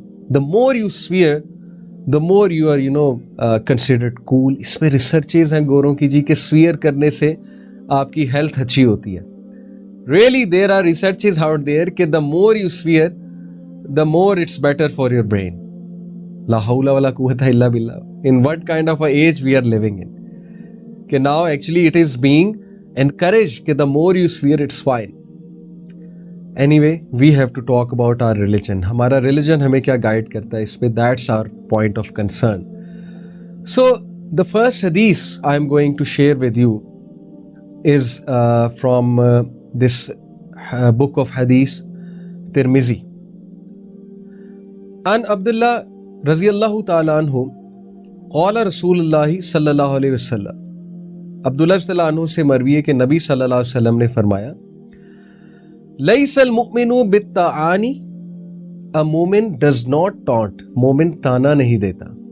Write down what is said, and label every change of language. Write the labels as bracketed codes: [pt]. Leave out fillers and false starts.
[en] The more you swear, the more you are, considered cool. [ur] اس پہ researches ہیں گوروں کی جی کہ سویئر کرنے سے آپ کی ہیلتھ اچھی ہوتی ہے. [en] Really, there are researches out there [ur] کہ [en] the more you swear, the more it's better for your brain. [ar] لا حول ولا قوة الا باللہ. [en] In what kind of a age we are living in? [ur] کہ [en] now actually it is being encouraged کہ the more you swear, it's fine. Anyway, we have to talk about our religion. [ur] ہمارا [en] religion [ur] ہمیں کیا guide کرتا ہے اس پہ, [en] that's our point of concern. So, the first hadith I am going to share with you is from this book of hadith, Tirmizi. [ar] An Abdullah رضی اللہ تعالیٰ عنہ قال رسول اللہ صلی اللہ علیہ وسلم. [ur] عبداللہ صلی اللہ عنہ سے مروی ہے کہ نبی صلی اللہ علیہ وسلم نے فرمایا, [ar] لیس المؤمن بالطعان, [en] a [ur] مومن [en] does not taunt, [ur] مومن تانا نہیں دیتا.